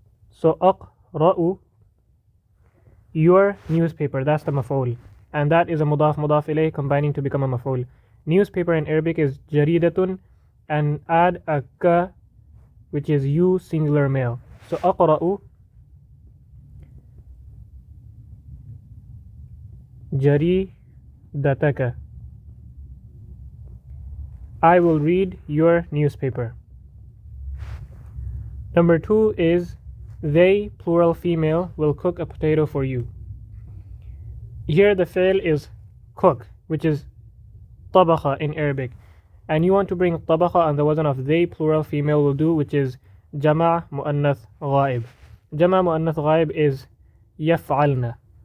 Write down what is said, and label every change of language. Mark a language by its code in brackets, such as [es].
[en] So أقرأ your newspaper, that's the maf'ul, and that is a mudaf ilayh combining to become a maf'ul. Newspaper in Arabic is jaridatun, and add a ka, which is you, singular male. [ar] So أقرأ جريدتك. [en] I will read your newspaper. Number 2 is they, plural female, will cook a potato for you. Here the fi'l is cook, which is طبخ in Arabic, and you want to bring طبخ on the wazn of they, plural female, will do, which is جمع مؤنث غائب. جمع مؤنث غائب is يفعلن.